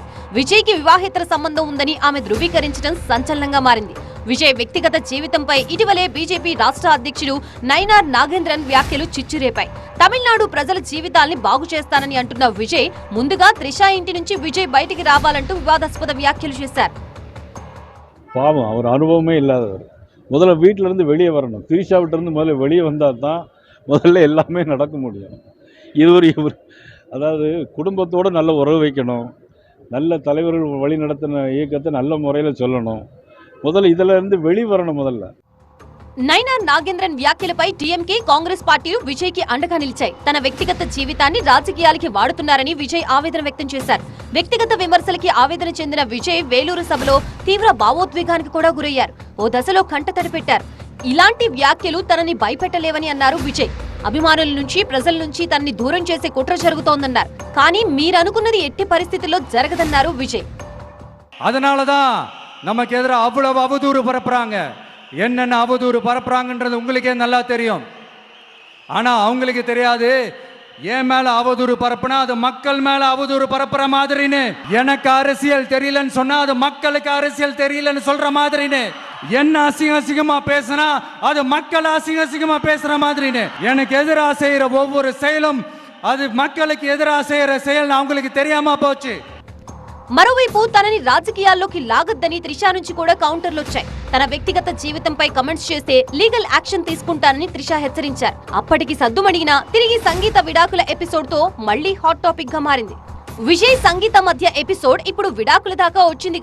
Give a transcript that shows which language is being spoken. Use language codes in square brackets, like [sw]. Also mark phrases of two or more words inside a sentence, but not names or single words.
[te] విజయ్ కి వివాహేతర సంబంధం ఉందని ఆమె ధృవీకరించడం సంచలనంగా మారింది. విజయ్ వ్యక్తిగత జీవితంపై ఇటీవలే బీజేపీ రాష్ట్ర అధ్యక్షుడు నైనార్ నాగేంద్రన్ వ్యాఖ్యలు చిచ్చురేపాయి. తమిళనాడు ప్రజల జీవితాల్ని బాగు చేస్తానని అంటున్న విజయ్ ముందుగా త్రిష ఇంటి నుంచి విజయ్ బయటికి రావాలంటూ వివాదాస్పద వ్యాఖ్యలు చేశారు. [ta] பாவம், அவர் அனுபவமே இல்லாதவர். முதல்ல வீட்டிலேருந்து வெளியே வரணும். திரிஷா விட்டுருந்து முதல்ல வெளியே வந்தால் தான் முதல்ல எல்லாமே நடக்க முடியும். இவர் அதாவது குடும்பத்தோடு நல்ல உறவு வைக்கணும், நல்ல தலைவர்கள் வழி நடத்தின இயக்கத்தை நல்ல முறையில் சொல்லணும். முதல்ல இதிலேருந்து வெளிவரணும். முதல்ல [te] నైనార్ నాగేంద్రన్ వ్యాఖ్యలపై డీఎంకే, కాంగ్రెస్ పార్టీలు విజయ్ కి అండగా నిలిచాయి. తన వ్యక్తిగత జీవితాన్ని రాజకీయాలకి వాడుతున్నారని విజయ్ ఆవేదన వ్యక్తం చేశారు. వ్యక్తిగత విమర్శలకి ఆవేదన చెందిన విజయ్ వేలూరు సభలో తీవ్ర భావోద్వేగానికి కూడా గురయ్యారు. ఓ దశలో కంటతడి పెట్టారు. ఇలాంటి వ్యాఖ్యలు తనని భయపెట్టలేవని అన్నారు విజయ్. అభిమానుల నుంచి, ప్రజల నుంచి తనని దూరం చేసే కుట్ర జరుగుతోందన్నారు. కానీ మీరనుకున్నది ఎట్టి పరిస్థితుల్లో జరగదన్నారు విజయ్. [ta] அதனாலதான் நமக்கு எதிராக அவ்வளவு அவதூறு பரப்புறாங்க. என்னென்ன அவதூறு பரப்புறாங்கன்றது உங்களுக்கே நல்லா தெரியும். ஆனால் அவங்களுக்கு தெரியாது, என் மேலே அவதூறு பரப்புனா அது மக்கள் மேலே அவதூறு பரப்புற மாதிரின்னு. எனக்கு அரசியல் தெரியலன்னு சொன்னால் அது மக்களுக்கு அரசியல் தெரியலன்னு சொல்கிற மாதிரின்னு. என்ன அசிங்கமாக பேசுனா அது மக்கள் அசிங்கமாக பேசுகிற மாதிரின்னு. எனக்கு எதிராக செய்கிற ஒவ்வொரு செயலும் அது மக்களுக்கு எதிராக செய்கிற செயல் அவங்களுக்கு தெரியாமல் போச்சு. [te] మరోవైపు తనని రాజకీయాల్లోకి లాగొద్దని త్రిషా నుంచి కూడా కౌంటర్లు వచ్చాయి. తన వ్యక్తిగత జీవితంపై కమెంట్స్ చేస్తే [en] legal action [te] తీసుకుంటానని త్రిషా హెచ్చరించారు. అప్పటికి సద్దుమణిగిన తిరిగి సంగీత విడాకుల ఎపిసోడ్ తో మళ్లీ [en] hot topic [te] గా మారింది. విజయ్ సంగీత మధ్య ఎపిసోడ్ ఇప్పుడు విడాకుల దాకా వచ్చింది.